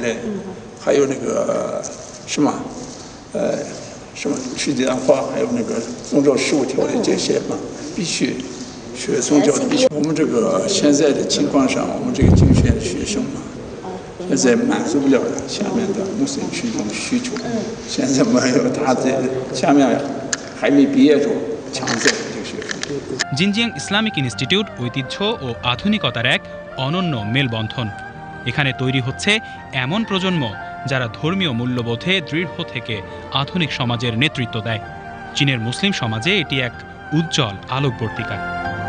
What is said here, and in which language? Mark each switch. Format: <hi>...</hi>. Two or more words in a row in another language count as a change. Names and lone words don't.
<zh>还有那个什么去中心化，还有那个宗教事务条例这些嘛，必须学宗教的。我们这个现在的情况上，我们这个竞选学生嘛，现在满足不了下面的穆斯林群众的需求。现在没有，他在下面还没毕业着，强制这个学生。</zh> <bn>জিনজিয়াং ইসলামিক ইনস্টিটিউট ঐতিহ্য ও আধুনিকতার এক অনন্য মেলবন্ধন। এখানে তৈরি হচ্ছে এমন প্রজন্ম যারা ধর্মীয় মূল্যবোধে দৃঢ় থেকে আধুনিক সমাজের নেতৃত্ব দেয়। চীনের মুসলিম সমাজে এটি এক উজ্জ্বল আলোকবর্তিকা।</bn>